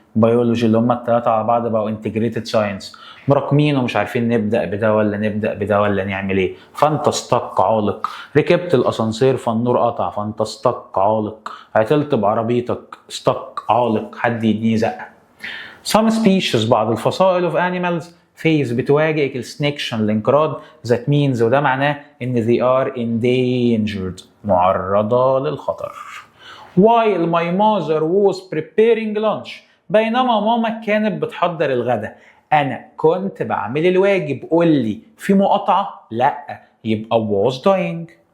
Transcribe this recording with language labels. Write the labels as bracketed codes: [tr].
[ar] بيولوجي اللي هم الثلاثه على بعض بقوا انتجريتد ساينس، مراكمين ومش عارفين نبدا بده ولا نبدا بده ولا نعمل ايه، فانت استك عالق. ركبت الاسانسير فالنور قطع فانت استك عالق. عطلت بعربيتك استك عالق، حد يديني زقه. [en] Some species [ar] بعض الفصائل [en] of animals phase [ar] بتواجه [en] extinction [ar] الانقراض. [en] that means [ar] وده معناه ان [en] they are endangered [ar] معرضة للخطر. [en] while my mother was preparing lunch [ar] بينما ماما كانت بتحضر الغداء انا كنت بعمل الواجب. قول لي في مقاطعة؟ لا، يبقى [en] was doing.